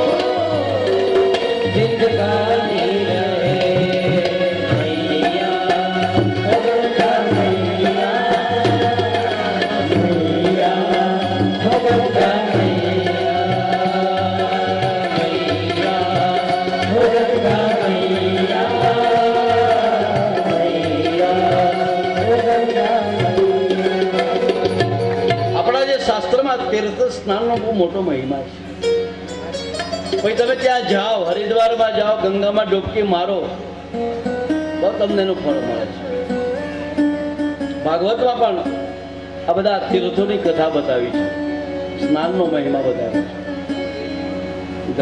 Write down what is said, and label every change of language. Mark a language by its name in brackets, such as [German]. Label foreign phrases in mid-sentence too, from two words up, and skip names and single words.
[Bhojpuri] जिंदगानी रहे मैया, ओ गंगा मैया, मैया, ओ गंगा मैया, मैया, ओ गंगा मैया, मैया, ओ गंगा [Gujarati] આપણા જે શાસ્ત્રમાં તીર્થ સ્નાનનો બહુ મોટો મહિમા છે. પછી તમે ત્યાં જાઓ, હરિદ્વારમાં જાઓ, ગંગામાં ડૂબકી મારો તો તમને એનું ફળ મળે છે. ભાગવતમાં પણ આ બધા તીર્થોની કથા બતાવી છે, સ્નાનનો મહિમા બતાવ્યો છે.